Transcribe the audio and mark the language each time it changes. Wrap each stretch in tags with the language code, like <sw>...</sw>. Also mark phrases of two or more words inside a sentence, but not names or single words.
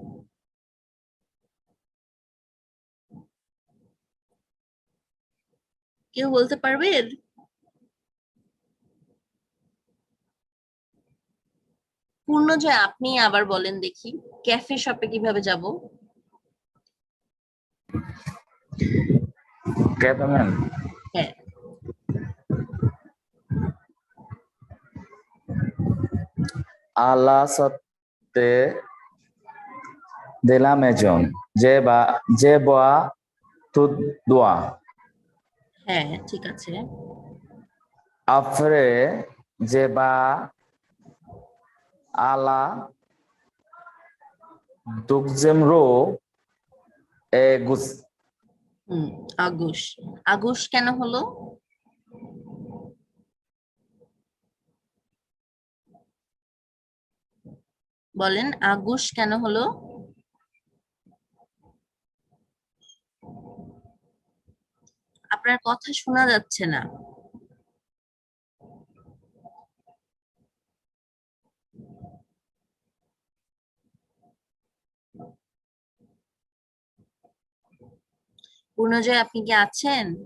<bn>কেউ বলতে পারবেন পূর্ণজয় আপনি আবার বলেন দেখি ক্যাফে শপে কিভাবে যাব ক্যাফে ম্যাম হ্যাঁ</bn> <fr>à la sortie de la maison je bois tout droit</fr> <bn>হ্যাঁ ঠিক আছে</bn> <fr>après je vais à la deuxième rue et gauche</fr> <bn>হুম আগুশ আগুশ কেন হলো বলেন আগুশ কেন হলো আপনার কথা শোনা যাচ্ছে না পূর্ণজয় আপনি কি আছেন</bn>